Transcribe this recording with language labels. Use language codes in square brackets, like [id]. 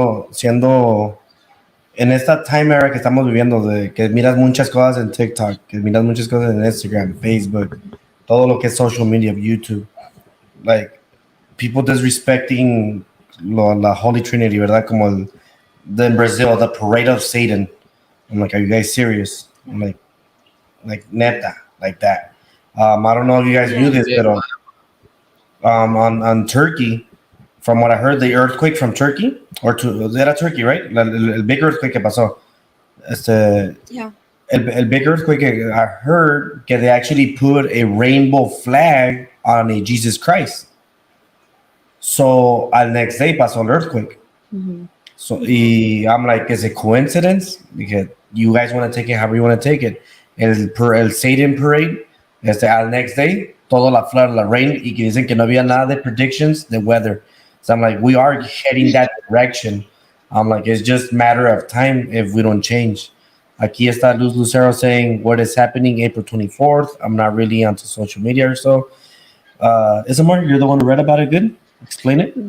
[es] siendo en esta time era que estamos viviendo, de que miras muchas cosas en TikTok, que miras muchas cosas en Instagram, Facebook, todo lo que es social media, YouTube, [en] like people disrespecting [es] la Holy Trinity, ¿verdad? [en] Como in Brazil, the parade of Satan. I'm like, are you guys serious? I'm like neta, like that. I don't know if you guys knew this, but on Turkey, from what I heard, the earthquake from Turkey, era Turkey, right? [es] El big earthquake que pasó. [en] Yeah. El big earthquake, I heard that they actually put a rainbow flag on a Jesus Christ. So al next day pasó el earthquake. So I'm like, is it coincidence? Because you guys want to take it however you want to take it. [es] El Satan parade, al next day, todo la flood, la rain, y que dicen que no había nada de predictions, the weather. [en] So I'm like, we are heading that direction. I'm like, it's just matter of time if we don't change. [es] Aquí está [en] Luz Lucero saying what is happening April 24th. I'm not really onto social media or so. Isamar, you're the one who read about it. Good. Explain it.